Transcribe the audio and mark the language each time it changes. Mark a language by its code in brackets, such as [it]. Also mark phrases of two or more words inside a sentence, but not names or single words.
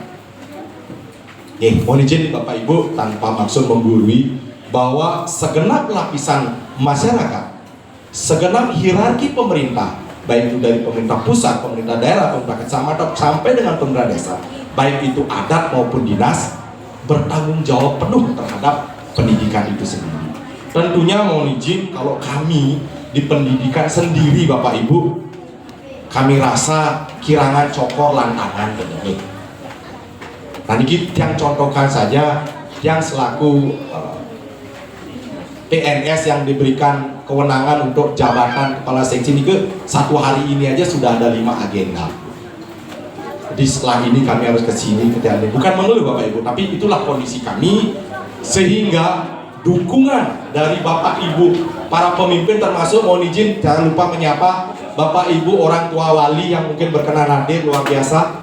[id] Mohon izin Bapak Ibu, tanpa maksud menggurui, bahwa segenap lapisan masyarakat, segenap hierarki pemerintah, baik itu dari pemerintah pusat, pemerintah daerah, pemerintah kecamatan, sampai dengan pemerintah desa, baik itu adat maupun dinas, bertanggung jawab penuh terhadap pendidikan itu sendiri. Tentunya mohon izin, kalau kami di pendidikan sendiri Bapak Ibu, kami rasa [ban] kirangan cokor lantangan [id] ini. Nanti yang contohkan saja, yang selaku PNS yang diberikan kewenangan untuk jabatan kepala seksi ini, satu hari ini aja sudah ada 5 agenda. Jadi setelah ini kami harus ke sini, bukan mengeluh Bapak Ibu, tapi itulah kondisi kami, sehingga dukungan dari Bapak Ibu para pemimpin, termasuk mohon izin jangan lupa menyapa Bapak Ibu orang tua wali yang mungkin berkenan hadir, luar biasa.